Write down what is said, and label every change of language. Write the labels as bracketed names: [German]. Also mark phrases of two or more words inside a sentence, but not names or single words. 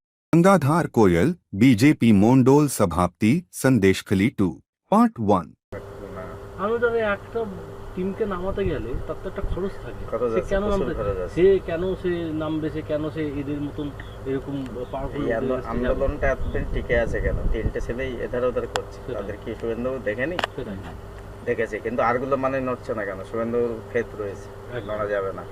[Bangla] গঙ্গাধর কয়াল, বিজেপি মণ্ডল সভাপতি, সন্দেশখালি 2, পার্ট 1। अनुদানে একটা টিমকে নামাতে গেলে তার তো একটা খরচ থাকে। খরচ সে আছে, কেন প্রচুর নামবে, খরচ আছে। সে কেন সে নামবে, সে কেন সে এদের মতন এরকম পাওয়ারফুল এই আন্দোলনটা এতদিন টিকে আছে কেন? তিনটে ছেলেই এধার ওধার করছে, তাদের কি শুভেন্দু দেখেনি? সেটাই দেখেছে, কিন্তু আরগুলো মানে নড়ছে না কেন? শুভেন্দুর ফেত রয়েছে, নড়া যাবে না।